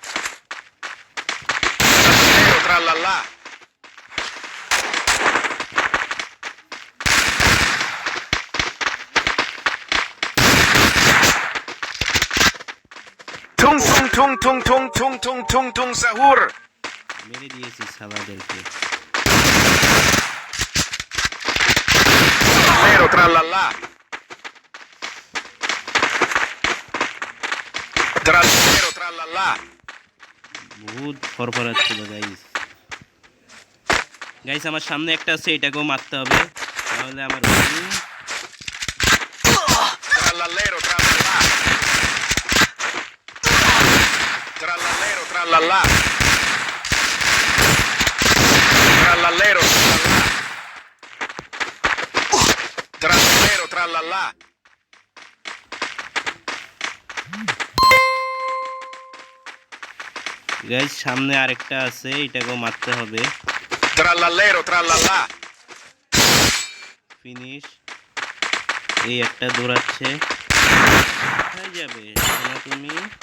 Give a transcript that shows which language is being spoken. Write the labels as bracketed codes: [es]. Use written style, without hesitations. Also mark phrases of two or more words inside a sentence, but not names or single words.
[bn] Tralala. Tung tung tung tung tung tung tung tung tung sahur. মেরে দিয়েছি সালাদেরকে। Pero tralala. Pero tralala. বহুত ফরফরাচ্ছিল গাইস। গাইস আমার সামনে একটা আছে, এটাকেও মারতে হবে, তাহলে আমার Tralalero tralala. Tralalero tralala. Tralalero tralala. Tralalero tralala. গাইস সামনে আরেকটা আছে, এটাকেও মারতে হবে। Tralalero tralala. ফিনিশ। এই একটা দৌড়াচ্ছে, কোথায় যাবে শোনা তুমি?